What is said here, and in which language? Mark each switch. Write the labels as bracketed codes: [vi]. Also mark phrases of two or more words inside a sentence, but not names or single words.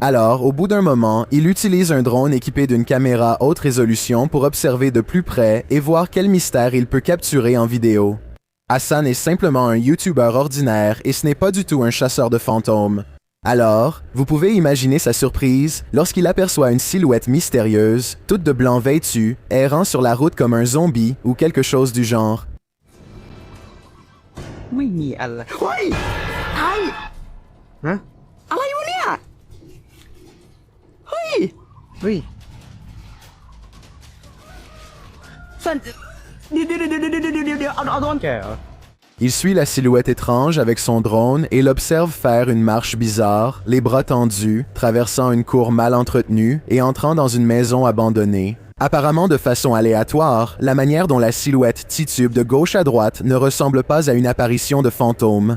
[fr] Alors, au bout d'un moment, il utilise un drone équipé d'une caméra haute résolution pour observer de plus près et voir quel mystère il peut capturer en vidéo. Hassan est simplement un YouTuber ordinaire et ce n'est pas du tout un chasseur de fantômes. Alors, vous pouvez imaginer sa surprise lorsqu'il aperçoit une silhouette mystérieuse, toute de blanc vêtue, errant sur la route comme un zombie ou quelque chose du genre. [th] ไม่มีอะไรเฮ้ยไอ้ฮะอะไรวะเนี่ยเฮ้ยเฮ้ยสันเดี๋ยวเอาโดนแกเหรอ [fr] Il suit la silhouette étrange avec son drone et l'observe faire une marche bizarre, les bras tendus, traversant une cour mal entretenue et entrant dans une maison abandonnée. Apparemment de façon aléatoire, la manière dont la silhouette titube de gauche à droite ne ressemble pas à une apparition de fantôme.